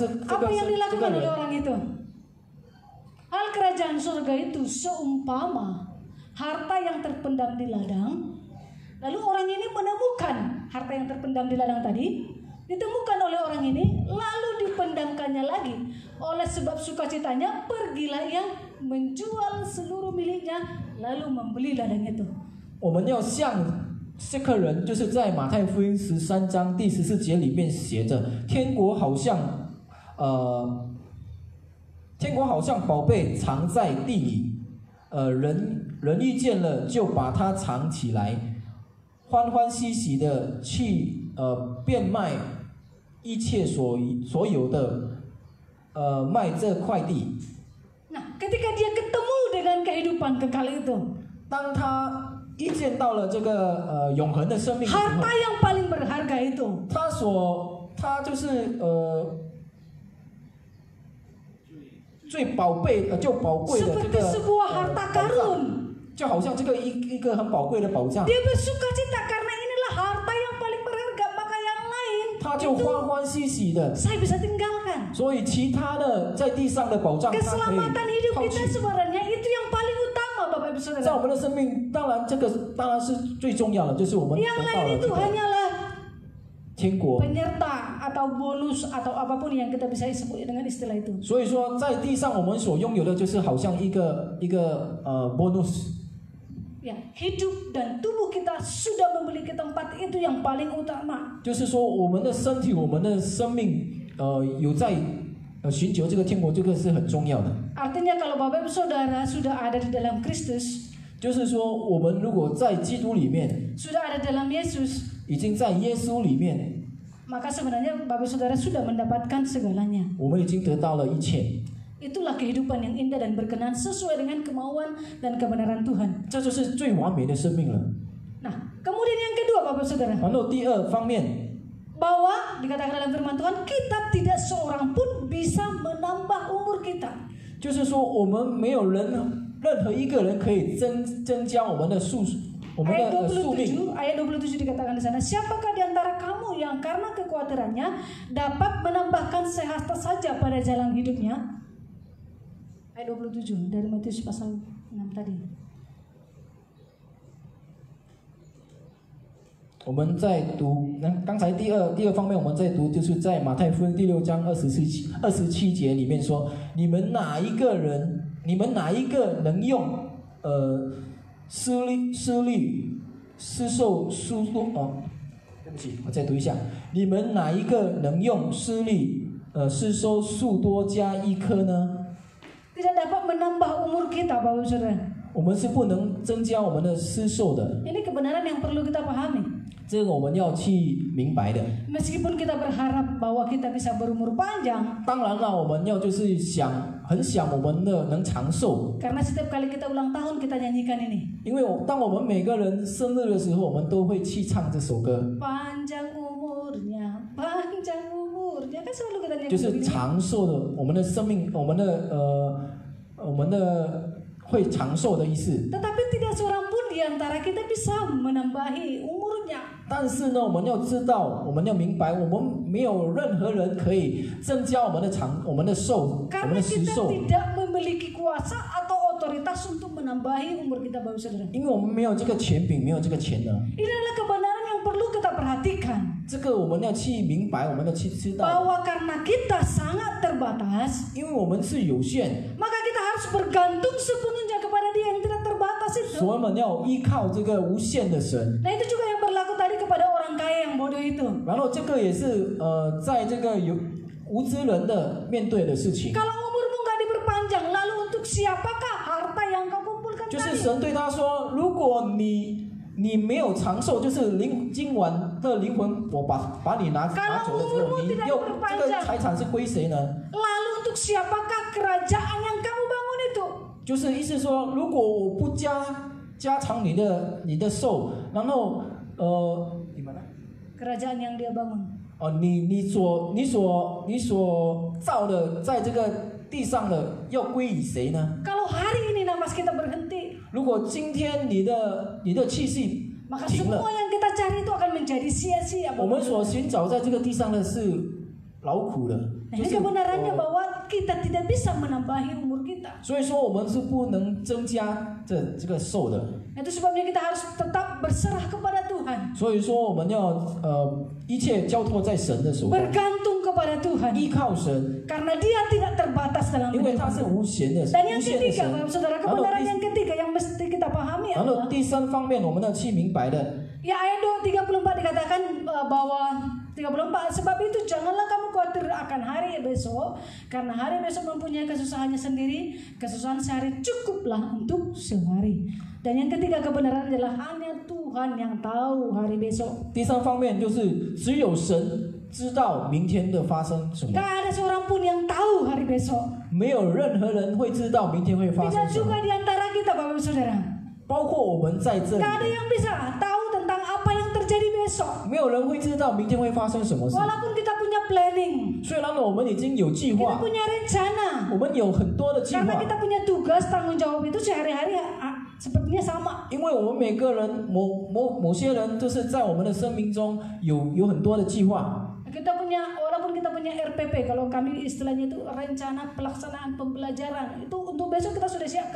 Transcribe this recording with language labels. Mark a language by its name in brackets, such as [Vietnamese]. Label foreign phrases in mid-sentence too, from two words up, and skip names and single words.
[Indonesian] Apa yang [Chinese] 个 [Indonesian] dilakukan oleh [Chinese] 人。 [Indonesian] orang itu? Hal kerajaan surga itu seumpama harta yang terpendam di ladang. Lalu orang ini menemukan harta yang terpendam di ladang tadi. ditemukan oleh orang ini, lalu dipendamkannya lagi. Oleh sebab sukacitanya, pergilah ia menjual seluruh miliknya, lalu membeli ladang itu. [Chinese] 我们要像这个人，就是在马太福音13章第14节里面写着，天国好像宝贝藏在地里，人遇见了就把它藏起来，欢欢喜喜的去变卖一切所有的卖这块地。 [Indonesian] Nah, ketika dia ketemu dengan kehidupan kekal itu, [Chinese] 当他遇见到了这个永恒的生命的时候， [Indonesian] harta yang paling berharga itu, [Chinese] 他就是最宝贝就宝贵的这 [Indonesian] seperti [Chinese] 个 [Indonesian] sebuah harta [Chinese] 宝藏， [Indonesian] karun. [Chinese] 就好像这个一个很宝贵的宝藏， [Indonesian] Dia bersukacita karena inilah harta yang paling berharga, maka yang lain [Chinese] 他就欢欢喜喜的。 [Indonesian] saya bisa tinggalkan. [Chinese] 所以其他的在地上的宝藏，他可以 [Indonesian] Keselamatan hidup [Chinese] 抛 [Indonesian] kita [Chinese] 弃。 [Indonesian] sebenarnya itu yang paling utama, Bapak Ibu [Chinese] 在 [Indonesian] Saudara. [Chinese] 我们的生命，当然这个当然是最重要的，就是我们 [Indonesian] Yang [Chinese] 得到 [Indonesian] lain [Chinese] 了 [Indonesian] itu [Chinese] 这个 [Indonesian] hanyalah [Chinese] 天国。 [Indonesian] penyerta atau bonus atau apapun yang kita bisa sebut dengan istilah itu. [Chinese] 所以说，在地上我们所拥有的，就是好像一个 bonus。 [Indonesian] Ya, hidup dan tubuh kita sudah memiliki tempat itu yang paling utama. [Chinese] 就是说，我们的身体、我们的生命，有在寻求这个天国，这个是很重要的。 [Indonesian] Artinya kalau Bapak Ibu Saudara sudah ada di dalam Kristus, [Chinese] 就是说，我们如果在基督里面， [Indonesian] sudah ada dalam Yesus, [Chinese] 已经在耶稣里面， [Indonesian] maka sebenarnya Bapak Ibu Saudara sudah mendapatkan segalanya. [Chinese] 我们已经得到了一切。 [Indonesian] Itulah kehidupan yang indah dan berkenan sesuai dengan kemauan dan kebenaran Tuhan. [Chinese] 这就是最完美的生命了。 [Indonesian] Nah, kemudian yang kedua Bapak Ibu Saudara, [Chinese] 然后第二方面， [Indonesian] bahwa dikatakan dalam firman Tuhan, kita tidak seorang pun bisa menambah umur kita. [Chinese] 就是说我们没有任何一个人可以增加我们的数命。 [Indonesian] Ayat 27 dikatakan di sana, siapakah di antara kamu yang karena kekhawatirannya dapat menambahkan sehasta saja pada jalan hidupnya? Ayat 27 dari Matius pasal 6 tadi. [Chinese] 我们在读，刚才第二方面我们在读，就是在马太福音第6章27节里面说，你们哪一个能用施受数多对不起，我再读一下，你们哪一个能用施收数多加一颗呢？ [Indonesian] Tidak dapat menambah umur kita, Bapak Ibu Saudara. [Chinese] 我们是不能增加我们的施受的， [Indonesian] Ini kebenaran yang perlu kita pahami. [Chinese] 这个我们要去明白的。 [Indonesian] Meskipun kita berharap bahwa kita bisa berumur panjang, [Chinese] 当然了，我们要就是很想我们的能长寿， [Indonesian] karena setiap kali kita ulang tahun kita nyanyikan ini. [Chinese] 因为当我们每个人生日的时候，我们都会去唱这首歌， [Indonesian] Panjang umurnya, kan selalu kita nyanyi [Chinese] 就是 [Indonesian] begini. [Chinese] 长寿的我们的生命，我们的会长寿的意思。 [Indonesian] Tetapi tidak seorang pun di antara kita bisa menambahi umurnya. [Chinese] 但是呢，我们要知道，我们要明白，我们没有任何人可以增加我们的寿，我们 [Indonesian] Karena [Chinese] 的时 [Indonesian] kita [Chinese] 寿， [Indonesian] tidak memiliki kuasa atau otoritas untuk menambahi umur kita, Bapak Saudara. [Chinese] 因为我们没有这个权柄，没有这个权能。 [Indonesian] Ini adalah kebenaran yang perlu kita perhatikan. [Chinese] 这个我们要去明白，我们要去知道， [Indonesian] Bahwa karena kita sangat terbatas, [Chinese] 因为我们是有限， [Indonesian] maka kita harus bergantung sepenuhnya kepada Dia yang tidak terbatas itu. [Chinese] 所以我们要依靠这个无限的神。 [Indonesian] Nah, itu juga yang berlaku tadi kepada orang kaya yang bodoh itu. [Chinese] 然后这个也是在这个有无知人的面对的事情， [Indonesian] Kalau umurmu nggak diperpanjang, lalu untuk siapakah harta yang kau kumpulkan [Chinese] 就是 [Indonesian] tadi? [Chinese] 神对他说：“如果你没有长寿，就是今晚的灵魂，我把你拿走的时候，你又这个财产是归谁呢？ [Indonesian] Lalu untuk siapakah kerajaan yang kamu bangun itu? [Chinese] 就是意思说，如果我不加长你的寿，然后 [Indonesian] Kerajaan yang dia bangun. [Chinese] 你所造的，在这个地上的要归于谁呢？ [Indonesian] Kalau hari ini nafas kita berhenti, [Chinese] 如果今天你的气息 [Indonesian] maka [Chinese] 停了， [Indonesian] semua yang kita cari itu akan menjadi sia-sia. [Chinese] 我们所寻找在这个地上的是劳苦的， [Indonesian] Nah, [Chinese] 就 [Indonesian] ini [Chinese] 是 [Indonesian] kebenarannya bahwa kita tidak bisa menambahi umur kita. [Chinese] 所以说我们是不能增加这个寿的。 [Indonesian] Itu sebabnya kita harus tetap berserah kepada Tuhan. [Chinese] 所以说我们要一切交托在神的手中， [Indonesian] bergantung kepada Tuhan, [Chinese] 依靠神， [Indonesian] karena Dia tidak terbatas dalam [Chinese] 因为 [Indonesian] hidup [Chinese] 他是 [Indonesian] kita. [Chinese] 无限的 [Indonesian] Dan yang [Chinese] 无限的 [Indonesian] ketiga, [Chinese] 神。 [Indonesian] Bapak Saudara, kebenaran yang ketiga yang mesti kita pahami [Chinese] 然后 [Indonesian] adalah [Chinese] 第三方面，我们要去明白的， [Indonesian] ya ayat 34 dikatakan bahwa 34, sebab itu janganlah kamu khawatir akan hari besok, karena hari besok mempunyai kesusahannya sendiri, kesusahan sehari cukuplah untuk sehari. Dan yang ketiga kebenaran adalah hanya Tuhan yang tahu hari besok. [Chinese] 第三方面就是只有神知道明天的发生什么， [Indonesian] Gak ada seorang pun yang tahu hari besok. [Chinese] 没有任何人会知道明天会发 [Indonesian] Tidak [Chinese] 生什么， [Indonesian] juga di antara kita Bapak Ibu Saudara. [Chinese] 包括我们在这里 [Indonesian] Gak ada yang bisa tahu tentang apa yang terjadi besok. [Chinese] 没有人会知道明天会发生什么事。 [Indonesian] Walaupun kita punya planning, [Chinese] 虽然我们已经有计 [Indonesian] kita [Chinese] 划， [Indonesian] punya rencana. [Chinese] 我们有很多的计 [Indonesian] Karena [Chinese] 划， [Indonesian] kita punya tugas tanggung jawab itu sehari-hari sepertinya sama. [Chinese] 因为我们每个人某些人就是在我们的生命中有很多的计划。 [Indonesian] Kita punya, walaupun kita punya RPP, kalau kami istilahnya itu rencana pelaksanaan pembelajaran, itu untuk besok kita sudah siapkan.